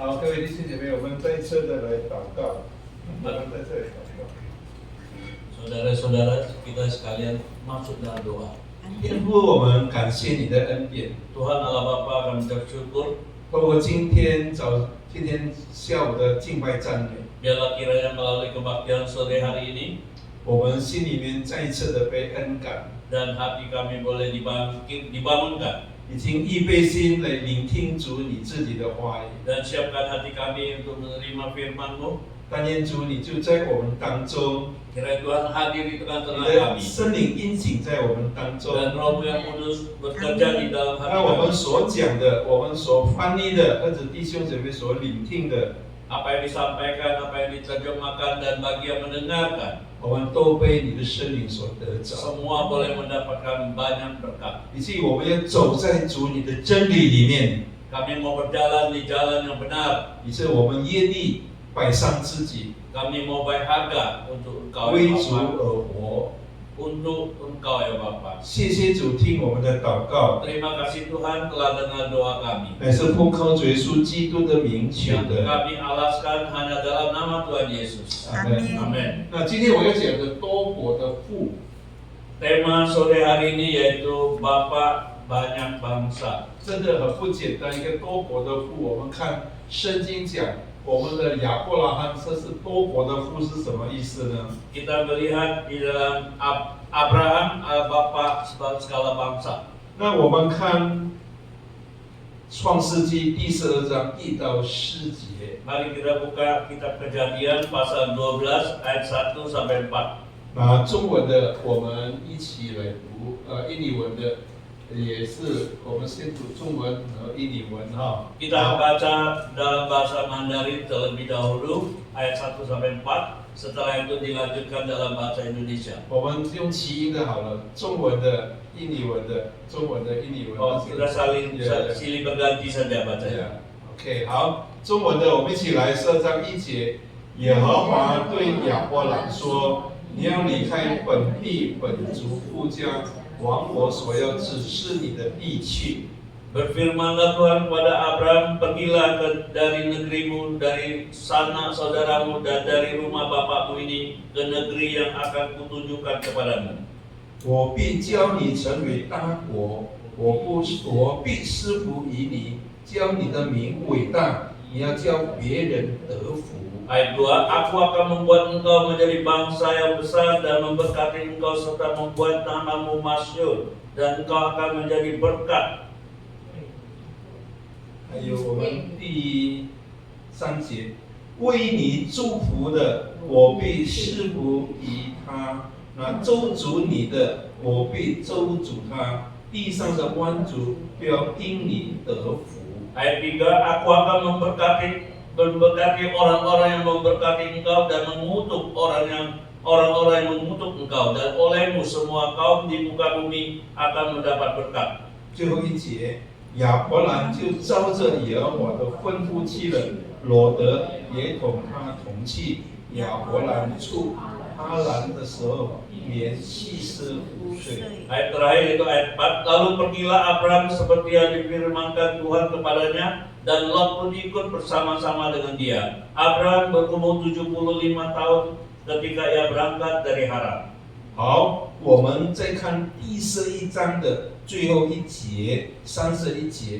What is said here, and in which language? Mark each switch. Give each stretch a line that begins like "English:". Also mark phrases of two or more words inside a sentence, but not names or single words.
Chinese: 各位弟兄姐妹，我们再一次的来祷告，我们在这里祷告。
Indonesian: Saudara-saudara kita sekalian masuk dalam doa.
Chinese: 天父，我们感谢你的恩典。
Indonesian: Tuhan Allah Bapa, kami bersyukur
Chinese: 透过今天下午的敬拜赞美，
Indonesian: biarlah kiranya melalui kebaktian sore hari ini
Chinese: 我们心里面再一次的被恩感，
Indonesian: dan hati kami boleh dibangunkan
Chinese: 已经预备心来聆听主你自己的话语。
Indonesian: dan siapkan hati kami untuk menerima firman-Mu.
Chinese: 但愿主你就在我们当中，
Indonesian: Kiranya Tuhan hadir di
Chinese: 你
Indonesian: tengah-tengah
Chinese: 的
Indonesian: kami
Chinese: 圣灵运行在我们当中。
Indonesian: dan Roh-Mu yang kudus bekerja di dalam hati
Chinese: 那我们
Indonesian: kami.
Chinese: 所讲的，我们所翻译的，或者弟兄姐妹所聆听的，
Indonesian: Apa yang disampaikan, apa yang diterjemahkan dan bagi yang mendengarkan,
Chinese: 我们都被你的圣灵所得着，
Indonesian: semua boleh mendapatkan banyak berkat.
Chinese: 以至于我们要走在主你的真理里面，
Indonesian: Kami mau berjalan di jalan yang benar.
Chinese: 以致我们愿意摆上自己，
Indonesian: Kami mau bayar harga untuk Engkau
Chinese: 为
Indonesian: ya
Chinese: 主
Indonesian: Bapa.
Chinese: 而活。
Indonesian: Untuk Engkau ya Bapa.
Chinese: 谢谢主听我们的祷告，
Indonesian: Terima kasih Tuhan telah dengar doa kami.
Chinese: 乃是奉靠主耶稣基督的名求
Indonesian: Yang
Chinese: 的。
Indonesian: kami alaskan hanya dalam nama Tuhan Yesus.
Chinese: 阿门。
Indonesian: Amin.
Chinese: 那今天我要讲的多国的父，
Indonesian: Tema sore hari ini yaitu Bapa banyak bangsa.
Chinese: 真的很不简单。一个多国的父，我们看圣经讲，我们的亚伯拉罕，这是多国的父是什么意思呢？
Indonesian: Kita melihat di dalam Abraham Bapa segala bangsa.
Chinese: 那我们看创世纪第12章1到4节。
Indonesian: Mari kita buka kitab Kejadian pasal 12 ayat 1 sampai 4.
Chinese: 那中文的我们一起来读，印尼文的也是我们先读中文和印尼文哈。
Indonesian: Kita baca dalam bahasa Mandarin terlebih dahulu ayat 1 sampai 4. Setelah itu dilanjutkan dalam bahasa Indonesia.
Chinese: 我们用齐音的好了，中文的、印尼文的，中文的、印尼文的。
Indonesian: Oh, kita silih berganti saja bacanya.
Chinese: OK， 好，中文的我们一起来，12章1节，耶和华对亚伯兰说：“你要离开本地本族父家，往我所要指示你的地去。”
Indonesian: Berfirmanlah Tuhan kepada Abraham, pergilah dari negerimu, dari sanak saudaramu, dan dari rumah bapakmu ini ke negeri yang akan kutunjukkan kepadamu.
Chinese: 我必教你成为大国，我必施福于你，叫你的名伟大，你要叫别人得福。
Indonesian: Ayat 2, Aku akan membuat engkau menjadi bangsa yang besar dan memberkati engkau serta membuat namamu masyhur, dan engkau akan menjadi berkat.
Chinese: 还有我们第3节，为你祝福的，我必施福于他；那咒诅你的，我必咒诅他。地上的万族都要因你得福。
Indonesian: Ayat 3, Aku akan memberkati orang-orang yang memberkati engkau dan mengutuk orang-orang yang mengutuk engkau, dan olehmu semua kaum di muka bumi akan mendapat berkat.
Chinese: 最后一节，亚伯兰就照着耶和华的吩咐去了，罗德也同他同去。亚伯兰出哈兰的时候，年75岁。
Indonesian: Ayat terakhir itu ayat 4, Lalu pergilah Abraham seperti yang difirmankan Tuhan kepadanya, dan Lot pun ikut bersama-sama dengan dia. Abraham berumur 75 tahun ketika ia berangkat dari Haran.
Chinese: 好，我们再看第11章的最后一节，31节